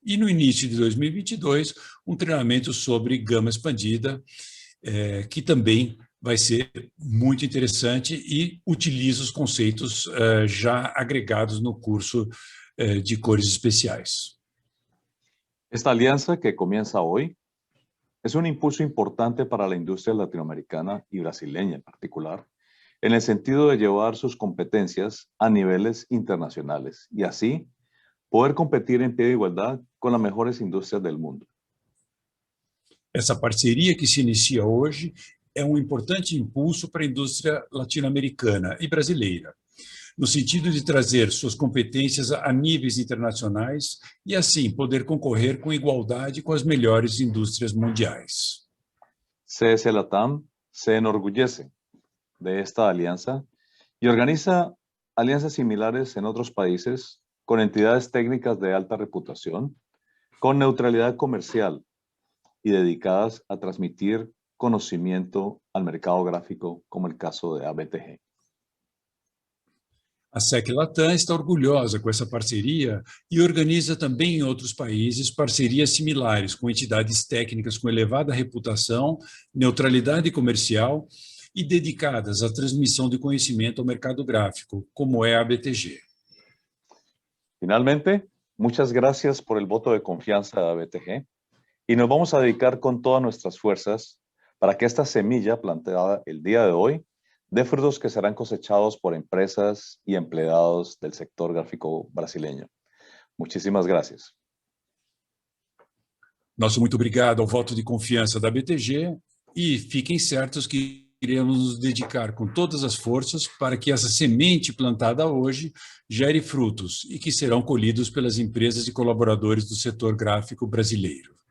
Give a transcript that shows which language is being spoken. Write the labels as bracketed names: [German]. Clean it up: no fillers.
[Portuguese] E no início de 2022, um treinamento sobre gama expandida, que também vai ser muito interessante e utiliza os conceitos já agregados no curso de cores especiais. [Spanish] Esta alianza que comienza hoy es un impulso importante para la industria latinoamericana y brasileña en particular, en el sentido de llevar sus competencias a niveles internacionales y así poder competir en pie de igualdad con las mejores industrias del mundo. [Portuguese] Essa parceria que se inicia hoje é um importante impulso para a indústria latino-americana e brasileira, no sentido de trazer suas competências a níveis internacionais e, assim, poder concorrer com igualdade com as melhores indústrias mundiais. [Spanish] CS Latam se enorgullece de esta alianza y organiza alianzas similares en otros países con entidades técnicas de alta reputación, con neutralidad comercial y dedicadas a transmitir conocimiento al mercado gráfico, como el caso de ABTG. [Portuguese] A SEC Latam está orgulhosa com essa parceria e organiza também em outros países parcerias similares com entidades técnicas com elevada reputação, neutralidade comercial e dedicadas à transmissão de conhecimento ao mercado gráfico, como é a ABTG. [Spanish] Finalmente, muchas gracias por el voto de confianza de ABTG y nos vamos a dedicar con todas nuestras fuerzas para que esta semilla plantada el día de hoy dé frutos que serán cosechados por empresas y empleados del sector gráfico brasileño. Muchísimas gracias. [Portuguese] Nosso muito obrigado ao voto de confiança da ABTG e fiquem certos que iremos nos dedicar com todas as forças para que essa semente plantada hoje gere frutos e que serão colhidos pelas empresas e colaboradores do setor gráfico brasileiro.